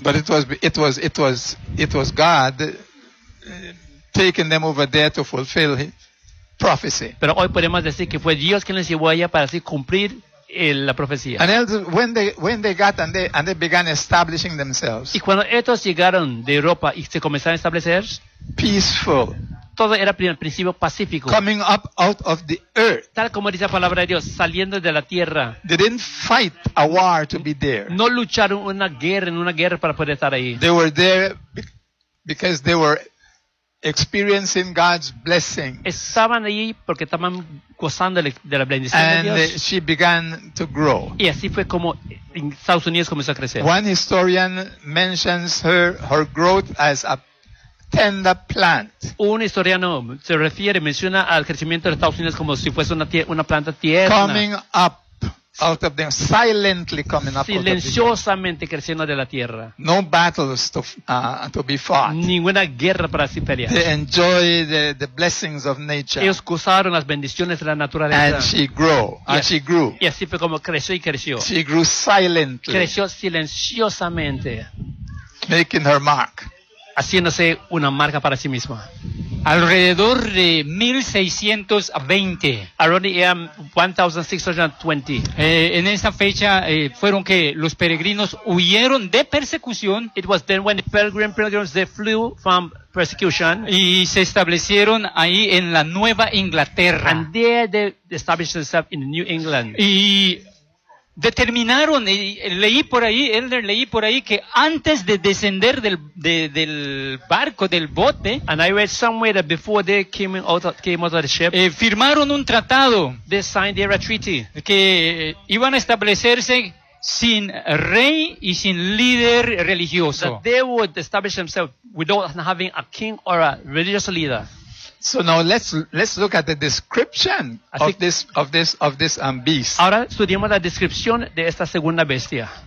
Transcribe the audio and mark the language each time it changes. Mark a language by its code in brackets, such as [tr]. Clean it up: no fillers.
[en] But it was God taking them over there to fulfill his prophecy. [es] Pero hoy podemos decir que fue Dios quien les llevó allá para así cumplir la profecía. [en] And when they got and they began establishing themselves. [es] Y cuando estos llegaron de Europa y se comenzaron a establecer, [en] peaceful. [es] Todo era al principio pacífico. [en] Coming up out of the earth. [es] Tal como dice la palabra de Dios, saliendo de la tierra. [en] They didn't fight a war to be there. [es] No lucharon una guerra para poder estar ahí. [en] They were there because they were experiencing God's blessing. [es] Estaban allí porque estaban gozando de la bendición [en] and [es] de Dios. [en] And she began to grow. [es] Y así fue como Estados Unidos comenzó a crecer. [en] One historian mentions her growth as a tender plant. [es] Un historiano menciona al crecimiento de Estados Unidos como si fuese una planta tierna. [en] Coming up out of them, silently coming up. [es] Silenciosamente creciendo de la tierra. [en] No battles to be fought. [es] Ninguna guerra para así pelear. [en] They enjoy the blessings of nature. [es] Ellos gozaron las bendiciones de la naturaleza. [en] And she grew. [es] Y así fue como creció y creció. [en] She grew silently. [es] Creció silenciosamente. [en] Making her mark. [es] Haciéndose una marca para sí misma. Alrededor de 1620. [en] Around 1620. [es] En esa fecha fueron que los peregrinos huyeron de persecución. [en] It was then when the pilgrims they flew from persecution. [es] Y se establecieron ahí en la Nueva Inglaterra. [en] And there they established themselves in New England. [es] Y determinaron, leí por ahí que antes de descender del barco, del bote, [en] and I read somewhere that before they came out of the ship, [es] firmaron un tratado, [en] they signed their treaty, [es] que iban a establecerse sin rey y sin líder religioso. [en] That they would establish themselves without having a king or a religious leader. So now let's look at the description of this beast. [es] Ahora estudiamos la descripción de esta segunda bestia.